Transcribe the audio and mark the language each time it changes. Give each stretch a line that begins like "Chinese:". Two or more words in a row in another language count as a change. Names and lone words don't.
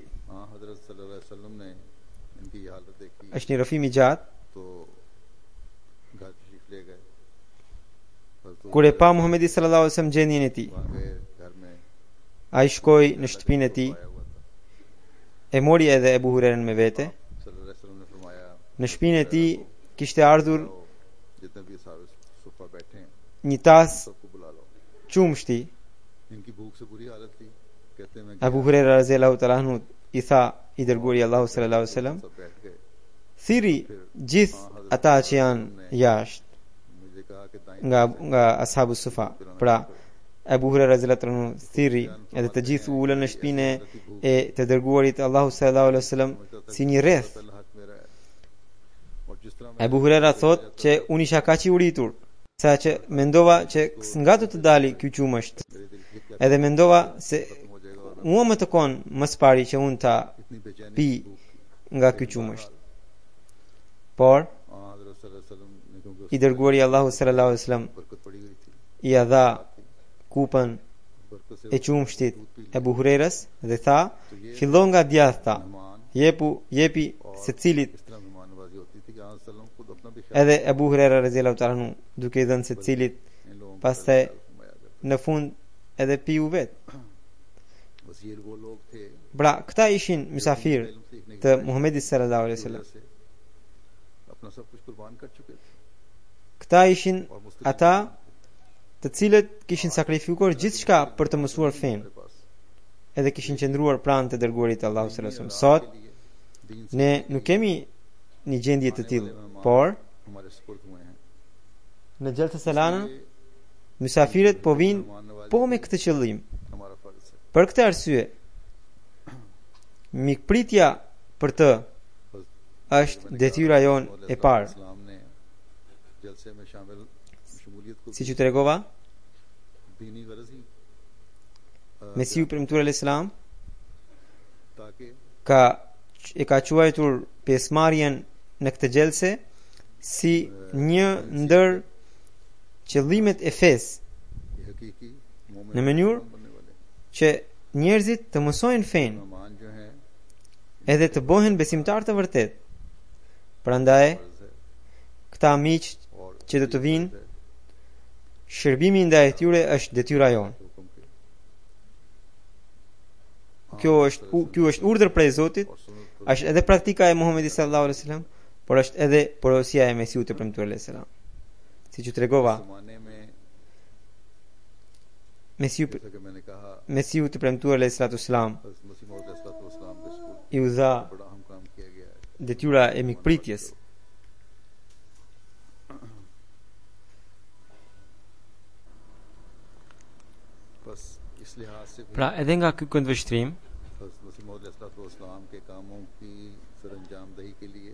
Urdu: آں حضرت
Arabic: صلى الله عليه وسلم
Urdu: نے ان کی یہ حالت دیکھی
Albanian: Është një rrëfim i gjatë.
Urdu: تو گھر تشریف لے گئے. حضرت
Albanian: Kur e pa Muhamedi
Arabic: صلى الله عليه وسلم
Albanian: gjendjen e tij,
Urdu: وہاں گئے گھر میں
Albanian: ai shkoi në shtëpinë e tij,
Urdu: آیا ہوا تھا.
Albanian: e mori edhe Abu Hurairën me vete.
Arabic: صلى الله عليه وسلم
Urdu: نے فرمایا
Albanian: Në shtëpinë e tij kishte ardhur
Urdu: آؤ، جتنے بھی صاحب صفہ بیٹھے ہیں
Albanian: një tas
Urdu: سب کو بلا لو."
Albanian: qumshti.
Urdu: ان کی بھوک سے بری حالت تھی. کہتے ہیں میں
Albanian: Abu Huraira
Arabic: رضي الله تعالى عنه
Albanian: i tha i dërguari Allahu
Arabic: صلى الله عليه وسلم:
Urdu: سب بیٹھ گئے.
Albanian: thiri gjithë ata që janë jashtë
Urdu: مجھے کہا کہ دائیں
Albanian: nga
Arabic: أصحاب الصفة.
Albanian: Pra Abu Huraira
Arabic: رضي الله عنه
Albanian: thiri edhe të gjithë u ulën në shtëpinë e të dërguarit Allahu
Arabic: صلى الله عليه وسلم
Albanian: si një rreth.
Urdu: پہلا حق میرا ہے. اور جس طرح
Albanian: Abu Huraira thot që unë isha kaq i uritur sa që mendova që nga do të dali ky qumësht,
Urdu: میرے دل کی کیا
Albanian: edhe mendova se
Urdu: ختم ہو جائے گا اور
Albanian: mua më të kon më së pari që unë ta
Urdu: اتنی بےچینی
Albanian: pi
Urdu: بھوک کی.
Albanian: nga ky qumësht. Por
Urdu: آں حضرت
Arabic: صلى الله عليه وسلم
Urdu: نے کیونکہ
Albanian: i dërguari Allahu
Arabic: صلى الله عليه وسلم
Urdu: برکت پڑی گئی تھی.
Albanian: i dha kupën
Urdu: برکت سے
Albanian: e qumshtit Abu Hurairas dhe tha: fillo nga djathta,
Urdu: मेहमान
Albanian: jepi secilit.
Urdu: اس طرح مہمان نوازی ہوتی تھی کہ ہاں سلم خود اپنا بھی خیال
Albanian: Edhe Abu Huraira
Arabic: رضي الله تعالى عنه
Albanian: duke i dhënë secilit,
Urdu: ان لوگوں کا
Albanian: pastaj
Urdu: خیال فرمایا کرتے.
Albanian: në fund edhe piu vet.
Urdu: بس یہ وہ لوگ تھے
Albanian: Pra këta ishin mysafir
Urdu: علم سیکھنے کی
Albanian: të Muhamedit
Arabic: صلى الله عليه وسلم.
Urdu: وجہ سے اپنا سب کچھ قربان کر چکے تھے
Albanian: Këta ishin
Urdu: اور مستقل
Albanian: ata të cilët kishin sakrifikuar gjithçka për të mësuar fen,
Urdu: کے پاس
Albanian: edhe kishin qëndruar pranë të dërguarit të Allahut
Arabic: صلى الله عليه وسلم.
Albanian: Sot
Urdu: دین سے
Albanian: ne nuk kemi një gjendje të tillë, por
Urdu: ہمارے سپرد ہوئے ہیں.
Albanian: në Gjelsa Selana mysafirët po vinë
Urdu: مہمان نوازی
Albanian: po me këtë qëllim.
Urdu: ہمارا فرض ہے.
Albanian: Për këtë arsye, mikpritja për të është detyra jon e parë.
Urdu: اسلام نے جلسے میں شامل شمولیت کو
Albanian: Siç u tregova,
Urdu: دینی غرض ہی
Albanian: Mesiu premtuar al-Islam
Urdu: ताकि
Albanian: e ka quajtur pjesëmarrjen në këtë gjelse si një ndër qëllimet e fesë,
Urdu: یہ حقیقی مومن
Albanian: në mënyrë
Urdu: بننے والے
Albanian: që njerëzit të mësojnë fen,
Urdu: مہمان جو ہیں
Albanian: edhe të bëhen besimtar të vërtet. Prandaj,
Urdu: فرض ہے
Albanian: këta miq
Urdu: और
Albanian: që do të vinë,
Urdu: है
Albanian: shërbimi ndaj tyre është detyra jonë.
Urdu: حکم کے
Albanian: Kjo është urdhër prej Zotit,
Urdu: اور سنت پر është edhe praktika e Muhamedit
Arabic: صلى الله عليه وسلم,
Urdu: por është edhe porosia e Mesiut të premtuar
Arabic: عليه السلام.
Albanian: Siç u tregova,
Urdu: زمانے میں
Albanian: Mesiu
Urdu: جیسا کہ میں نے کہا
Albanian: Mesiu të premtuar
Arabic: عليه الصلاة والسلام
Urdu: حضرت مسیح موعود علیہ السلام کے اسکول
Albanian: i u dha
Urdu: بڑا اہم کام کیا گیا ہے
Albanian: detyra e mikpritjes.
Urdu: بس اس لحاظ سے بھی
Albanian: Pra, edhe nga ky këndvështrim,
Urdu: حضرت مسیح موعود علیہ السلام کے کاموں کی سرانجام دہی کے لیے